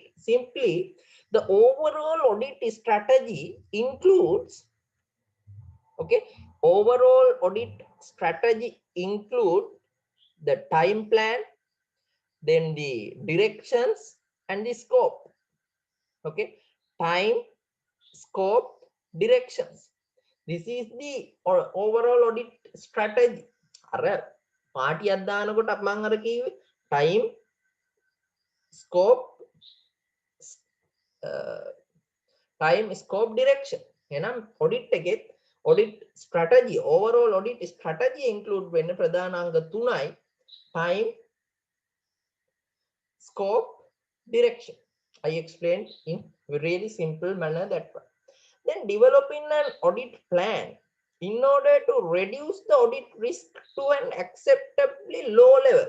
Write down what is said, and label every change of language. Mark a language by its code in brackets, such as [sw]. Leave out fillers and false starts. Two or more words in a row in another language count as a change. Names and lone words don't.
[en] Simply the overall audit strategy includes, okay, overall audit strategy include the time plan, then the directions and the scope. Okay, time, scope, directions. This is the overall audit strategy. [si] අර පාටියක් දානකොට මම අර කිව්වේ [en] time, scope, direction. [si] එහෙනම් audit එකේ [en] audit strategy, overall audit strategy include [si] වෙන ප්‍රධාන අංග තුනයි [en] time, scope, direction. I explained in a really simple manner that one. Then developing an audit plan in order to reduce the audit risk to an acceptably low level.